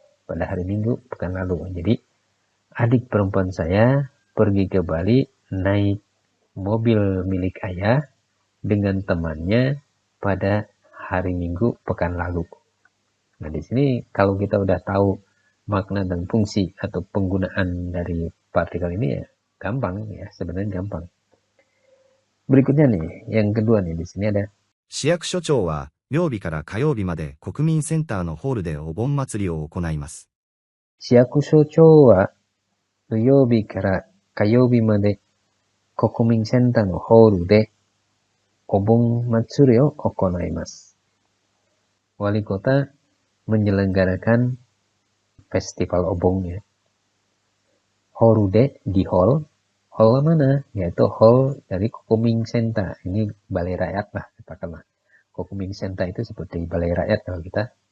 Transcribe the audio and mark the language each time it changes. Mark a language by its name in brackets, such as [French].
[Indonesian] Pada hari Minggu pekan lalu. Jadi adik perempuan saya pergi ke Bali naik mobil milik ayah dengan temannya pada hari Minggu pekan lalu. Nah, di sini kalau kita udah tahu makna dan fungsi atau penggunaan dari partikel ini ya gampang ya, sebenarnya gampang. Berikutnya nih, yang kedua nih di sini ada [Japanese] 市役所長は曜日から火曜日まで国民センターのホールでお盆祭りを行います。市役所長は土曜日から火曜日まで国民センターのホールでお盆祭りを行います。 [Indonesian] Wali kota menyelenggarakan festival obongnya. Horude di hall. Hall mana? Yaitu hall dari Kokuming Senta. Ini balai rakyat lah katakanlah. Kokuming Senta itu seperti balai rakyat kalau kita.